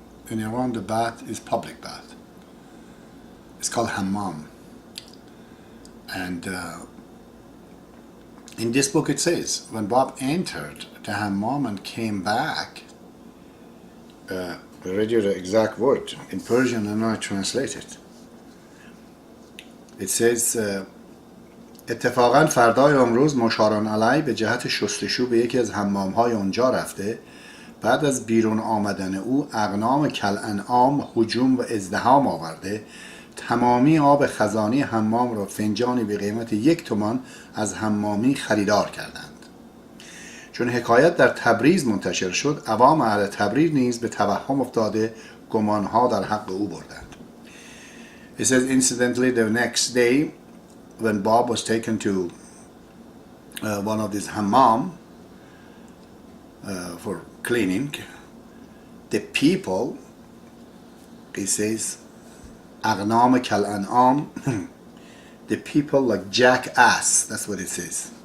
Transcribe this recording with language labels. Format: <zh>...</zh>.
<en>In Iran, the bath is public bath. It's called hammam. And in this book it says, when Bab entered the hammam and came back, I read you the exact word in Persian and I translate it. It says,</en> <fa>اتفاقا فردای امروز مشاران علیه به جهت شستشو به یکی از حمام‌های اونجا رفته. بعد از بیرون آمدن او اغنام کالانعام هجوم و ازدحام آورده. تمامی آب خزانی حمام را فنجانی به قیمت 1 تومان از حمامی خریدار کردند. چون حکایت در تبریز منتشر شد، عوام اهل تبریز نیز به توهم افتاده گمانها در حق او بردند.</fa> <en>It says, incidentally, the next day, when Bab was taken to one of these hammam for cleaning, the people, he says,</en> <ar>أغنام كالأنعام,</ar> <en>the people like jackass, that's what it says.</en>